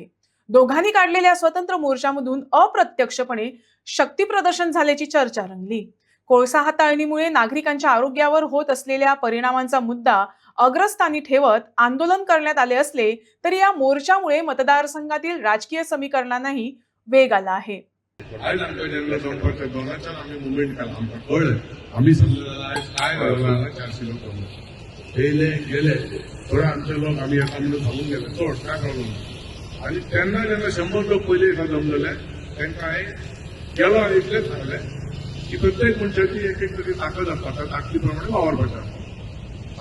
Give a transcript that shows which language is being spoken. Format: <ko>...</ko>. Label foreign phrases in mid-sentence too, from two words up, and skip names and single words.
<mr>दोघांनी काढलेल्या स्वतंत्र मोर्चामधून अप्रत्यक्षपणे शक्ती प्रदर्शन झाल्याची चर्चा रंगली। कोळसा हाताळणीमुळे नागरिकांच्या आरोग्यावर होत असलेल्या परिणामांचा मुद्दा अग्रस्थानी ठेवत आंदोलन करण्यात आले असले तरी या मोर्चामुळे मतदारसंघातील राजकीय समीकरणांनाही वेग आला आहे।</mr> <kok>आज आमच्या जनरल संपर्क दोनाच्यान आम्ही मुवमेंट केला आमकां कळ्ळें</kok> <mr>आम्ही समजलेलं आज काय घडलं</mr> <kok>400 लोक येयले गेले थोडे आमचे लोक आम्ही एका म्हणून सांगून गेले चोड काय प्रॉब्लेम आणि त्यांना जेन्ना 100 लोक पयलीं एका जमलेले तांकां हांवें गेलो आनी इतलेंच सांगलें की प्रत्येक मनशाची एक एक तरी ताकद आसता त्या ताकदी प्रमाणे वावरपाचें।</kok>